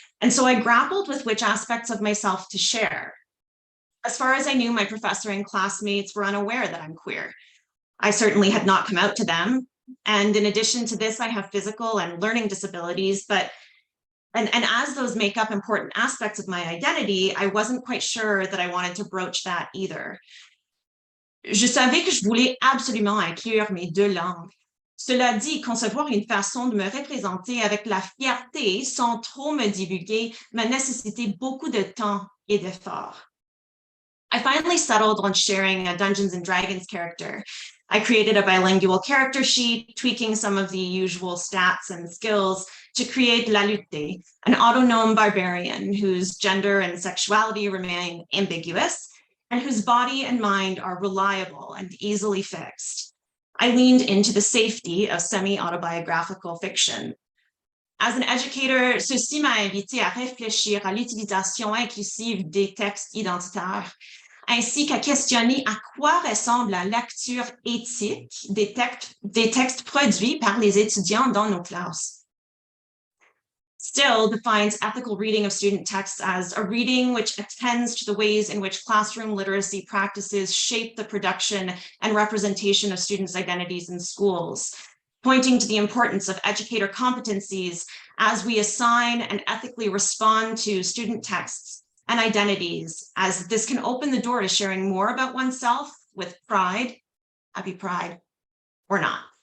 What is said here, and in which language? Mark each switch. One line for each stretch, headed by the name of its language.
English: And so I grappled with which aspects of myself to share. As far as I knew, my professor and classmates were unaware that I'm queer. I certainly had not come out to them. And in addition to this, I have physical and learning disabilities, and as those make up important aspects of my identity, I wasn't quite sure that I wanted to broach that either.
French: Je savais que je voulais absolument inclure mes deux langues. Cela dit, concevoir une façon de me représenter avec la fierté sans trop me divulguer m'a nécessité beaucoup de temps et d'efforts.
English: I finally settled on sharing a Dungeons and Dragons character. I created a bilingual character sheet, tweaking some of the usual stats and skills to create La Lutte, an autonome barbarian whose gender and sexuality remain ambiguous, and whose body and mind are reliable and easily fixed. I leaned into the safety of semi-autobiographical fiction. As an educator,
French: ceci m'a invité à réfléchir à l'utilisation inclusive des textes identitaires, ainsi qu'à questionner à quoi ressemble la lecture éthique des textes produits par les étudiants dans nos classes.
English: Still defines ethical reading of student texts as a reading which attends to the ways in which classroom literacy practices shape the production and representation of students' identities in schools, pointing to the importance of educator competencies as we assign and ethically respond to student texts and identities, as this can open the door to sharing more about oneself with pride, happy pride, or not.